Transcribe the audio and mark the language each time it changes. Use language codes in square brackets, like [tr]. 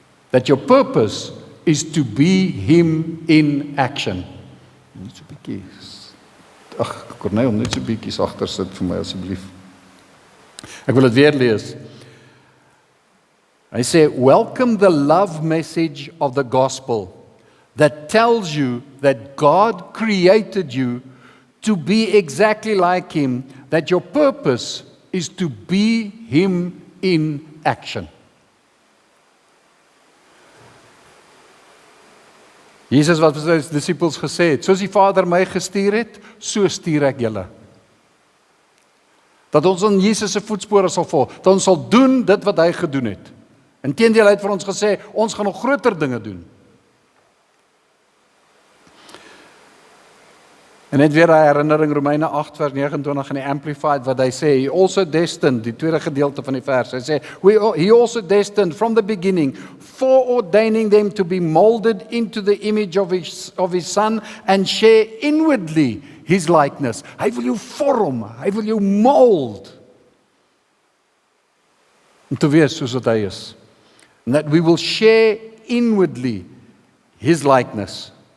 [en] That your purpose is to be Him in action. [af] Net so 'n bietjie. Ag, Corneel, net so 'n bietjie sagter sit vir my asseblief. Ek wil dit weer lees. Hy sê, [en] welcome the love message of the gospel that tells you that God created you to be exactly like Him, that your purpose is to be Him in action. [af] Jesus wat vir sy disippels gesê het, soos die Vader my gestuur het, so stuur ek julle. Dat ons in Jesus se voetspore sal volg, dat ons sal doen dit wat hy gedoen het. Inteendeel, hy het vir ons gesê, ons gaan nog groter dinge doen. En net weer 'n herinnering, Romeine 8 vers 29 in die Amplified, wat hy sê, [en] he also destined, [af] die tweede gedeelte van die vers, hy sê, [en] he also destined from the beginning, foreordaining them to be molded into the image of his son, and share inwardly his likeness. [af] Hy wil jou vorm, hy wil jou mold, om te wees soos wat hy is. [en] And that we will share inwardly his likeness.